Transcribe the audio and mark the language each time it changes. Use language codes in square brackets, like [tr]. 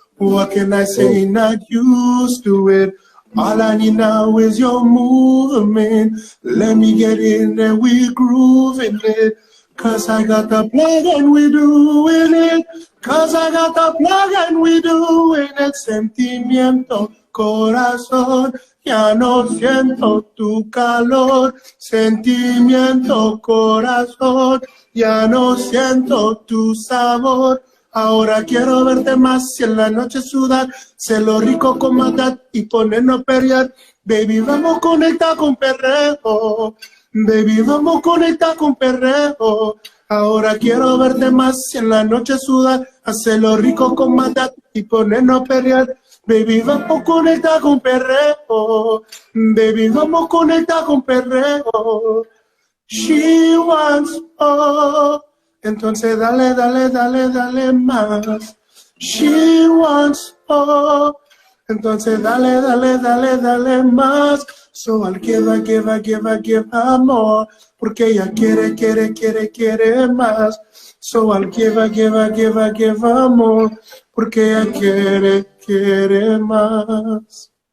[en] What can I say? Not used to it. All I need now is your movement. Let me get in there, we grooving it. Cause I got the plug and we doing it. Cause I got the plug and we doing it. [es] Sentimiento, corazón, ya no siento tu calor. Sentimiento, corazón, ya no siento tu sabor. Ahora quiero verte más y en la noche sudar, sé lo rico con matar y ponernos a pelear. Baby, vamos conectar con perreo. Baby, vamos conectar con perreo. Ahora quiero verte más y en la noche sudar, hacer lo rico con matar y ponernos a pelear. Baby, vamos conectar con perreo. Baby, vamos conectar con perreo. [en] She wants more. [es] Entonces dale, dale, dale, dale más. [en] She wants more. [es] Entonces dale, dale, dale, dale más. [en] So I'll give her, give her, give her, give her more. [es] Porque ella quiere, quiere, quiere, quiere más. [en] So I'll give her, give her, give her, give her more. [es] Porque ella quiere, quiere más.